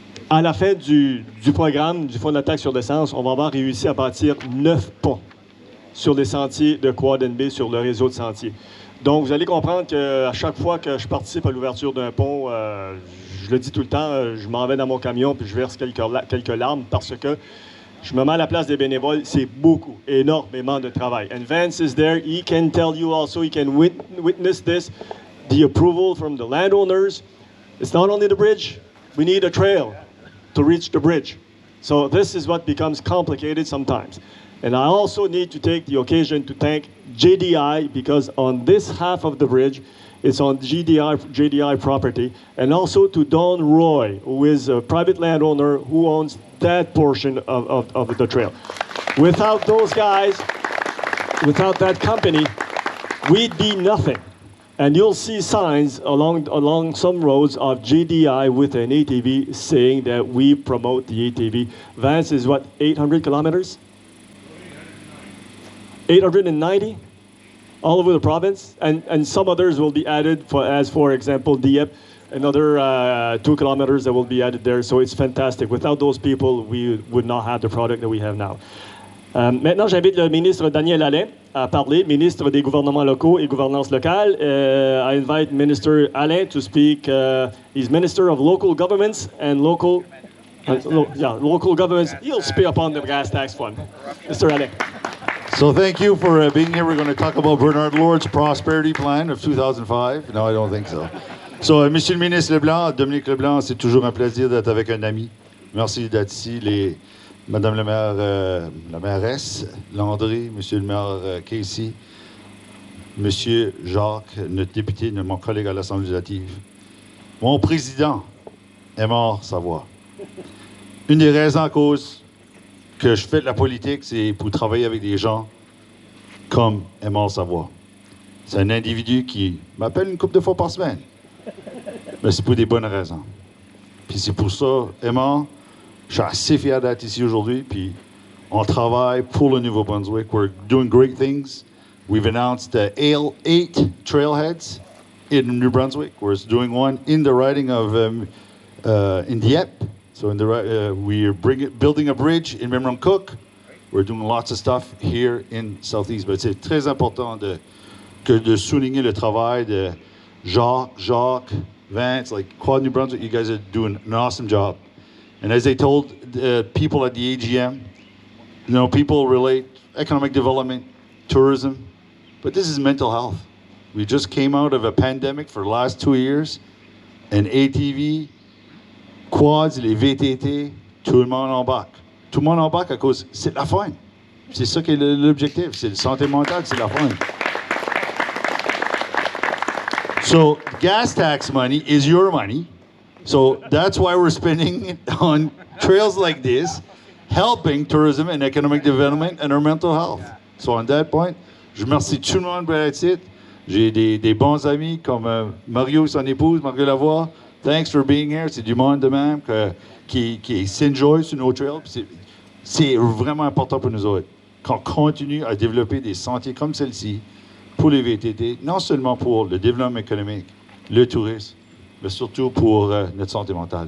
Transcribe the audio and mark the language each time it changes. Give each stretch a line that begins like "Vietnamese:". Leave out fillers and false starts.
French: À la fin du programme du Fonds de la taxe sur l'essence, on va avoir réussi à bâtir 9 ponts sur les sentiers de Quad NB, sur le réseau de sentiers. Donc, vous allez comprendre qu'à chaque fois que je participe à l'ouverture d'un pont, je le dis tout le temps, je m'en vais dans mon camion puis je verse quelques larmes parce que je me mets à la place des bénévoles. C'est beaucoup, énormément de travail.
English: And Vance is there. He can tell you also, he can witness this, the approval from the landowners. It's not only the bridge. We need a trail to reach the bridge. So this is what becomes complicated sometimes. And I also need to take the occasion to thank JDI because on this half of the bridge, it's on JDI property, and also to Don Roy, who is a private landowner who owns that portion of the trail. Without those guys, without that company, we'd be nothing. And you'll see signs along some roads of JDI with an ATV saying that we promote the ATV. Vance is what, 800 kilometers? 890 all over the province, and some others will be added, for example, Dieppe, another 2 kilometers that will be added there. So it's fantastic. Without those people, we would not have the product that we have now.
French: Maintenant, j'invite le ministre Daniel Alain à parler, ministre des gouvernements locaux et gouvernance locale.
English: I invite Minister Alain to speak. He's Minister of Local Governments and Local Governments. He'll speak upon the gas tax fund. Mr. Alain. So thank you for being here. We're going to talk about Bernard Lord's Prosperity Plan of 2005. No, I don't think so.
French: So, Monsieur le ministre Leblanc, Dominique Leblanc, c'est toujours un plaisir d'être avec un ami. Merci d'être ici. Madame la maire, la mairesse Landry, Monsieur le maire Casey, Monsieur Jacques, notre député, mon collègue à l'Assemblée législative. Mon président, Aymar Savoie. Une des raisons à cause que je fais de la politique, c'est pour travailler avec des gens comme Aymar Savoie. C'est un individu qui m'appelle une couple de fois par semaine. Mais c'est pour des bonnes raisons. Puis c'est pour ça, Aymar, je suis assez fier d'être ici aujourd'hui, puis on travaille pour le Nouveau-Brunswick.
English: We're doing great things. We've announced 8 trailheads in New Brunswick. We're doing one in the riding of in Dieppe. So we're building a bridge in Memramcook. We're doing lots of stuff here in Southeast.
French: But c'est très important de souligner le travail de Jacques, Vance, like Quad New Brunswick.
English: You guys are doing an awesome job. And as they told people at the AGM, people relate economic development, tourism, but this is mental health. We just came out of a pandemic for the last 2 years, and ATV, quads,
French: les VTT, tout le monde embarque. Tout le monde embarque à cause, c'est la fun. C'est ça qui est l'objectif, c'est la santé mentale, c'est la fun.
English: So gas tax money is your money. So that's why we're spending it on trails like this, helping tourism and economic development and our mental health. So on that point,
French: je remercie tout le monde pour être ici. J'ai des bons amis comme Mario et son épouse, Mario Lavoie.
English: Thanks for being here.
French: C'est du monde de même qui s'enjoy sur nos trails. C'est vraiment important pour nous autres qu'on continue à développer des sentiers comme celle-ci pour les VTT, non seulement pour le développement économique, le tourisme, mais surtout pour notre santé mentale.